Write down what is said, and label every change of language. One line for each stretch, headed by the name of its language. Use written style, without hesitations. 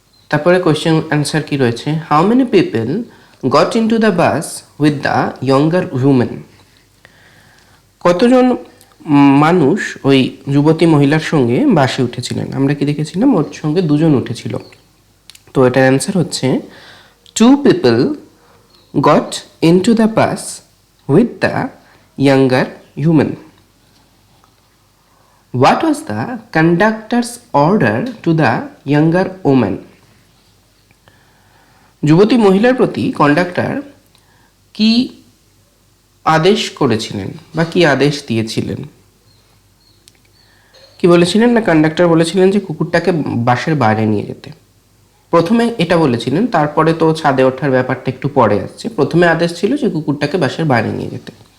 Bangla: তারপরে question answer কি রয়েছে,
English: how many people got into the bus with the younger women,
Bangla: কতজন মানুষ ওই যুবতী মহিলার সঙ্গে বাসে উঠেছিলেন? আমরা কি দেখেছিলাম ওর সঙ্গে 2জন উঠেছিল, তো এটার অ্যান্সার হচ্ছে
English: 2 people got in to the bus with the younger human. What was the conductor's order to the younger woman?
Bangla: যুবতী মহিলার প্রতি কন্ডাক্টর কি আদেশ করেছিলেন বা কি আদেশ দিয়েছিলেন? কি বলেছিলেন না, কন্ডাক্টর বলেছিলেন যে কুকুরটাকে বাসের বাইরে নিয়ে যেতে। প্রথমে এটা বলেছিলেন, তারপরে তো ছাদে ওঠার ব্যাপারটা একটু পরে আসছে, প্রথমে আদেশ ছিল যে কুকুরটাকে বাসের বাইরে নিয়ে যেতে।